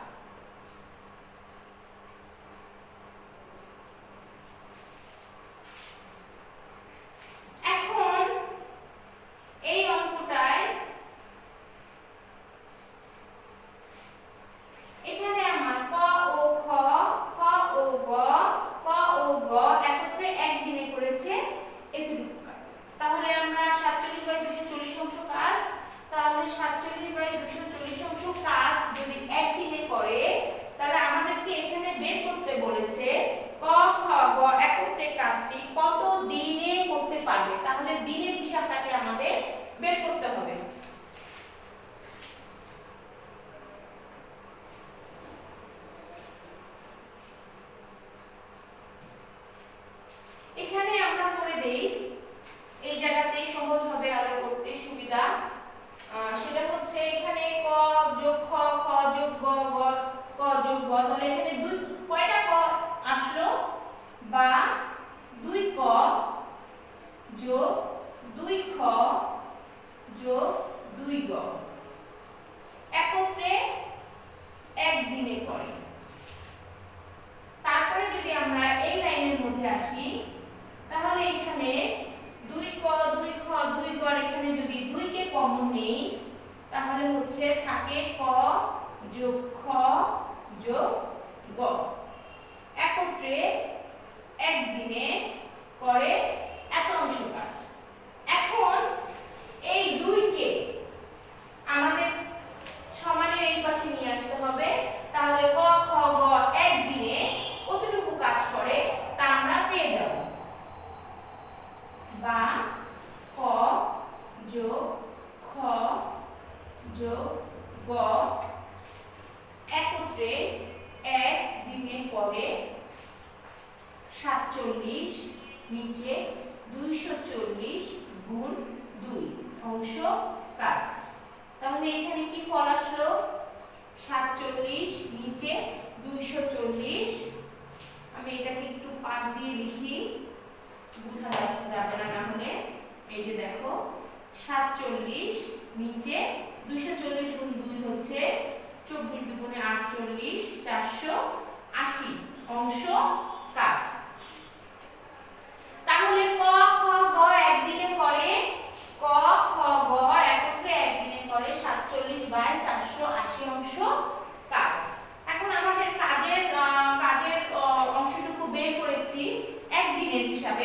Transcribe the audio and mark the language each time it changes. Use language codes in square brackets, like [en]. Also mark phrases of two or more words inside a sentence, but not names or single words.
[bn] এখন এই অঙ্কটায় এখানে আমার ক ও খ, খ ও গ, ক ও গ একত্রে একদিনে করেছে এতটুকু কাজ। তাহলে আমরা 47/240 অংশ কাজ, তাহলে 47/240 অংশ কাজ যদি একদিনে করে, তাহলে আমাদেরকে এখানে বের করতে বলেছে ক খ গ একত্রে কাজটি কত দিনে করতে পারবে। তাহলে দিনের হিসাবটাকে আমাদের বের করতে হবে। এখানে আমরা করে দেই, এই জায়গাতে সহজ হবে আরো করতে সুবিধা। সেটা হচ্ছে এখানে ক যোগ খ, খ যোগ গ, গ ক যোগ গ। তাহলে এখানে কয়টা ক আসলো? বা 2 ক যোগ 2 খ যোগ 2 গ একত্রে একদিনে করে। তারপরে যদি আমরা এই লাইনের মধ্যে আসি, তাহলে এখানে 2 ক 2 খ 2 গ এখানে যদি 2 কে কমন নেই, তাহলে হচ্ছে থাকে ক যোগ খ যোগ গ একত্রে একদিনে করে এত অংশ কাজ। এখন এই 2 কে আমাদের সমানের এই পাশে নিয়ে আসতে হবে। তাহলে ক খ গ একদিনে কতটুকু কাজ করে তা আমরা পেয়ে যাব। বা ক যোগ খ যোগ গ একত্রে একদিনে করে 47 নিচে 240 গুণ 2 অংশ কাজ। তাহলে এখানে কি ফল আসলো? 47 নিচে 240। আমি এটাকে পাশ দিয়ে লিখি, বোঝা যাবে না হলে। এই যে দেখো 47 নিচে 240 গুণ 2 হচ্ছে 24 দুগুণে 48, 480 অংশ কাজ। তাহলে ক খ গ একদিনে করে, ক খ গ একত্রে একদিনে করে 47/480 অংশ কাজ। এখন আমাদের কাজের অংশটুকু বের করেছি একদিনের হিসাবে।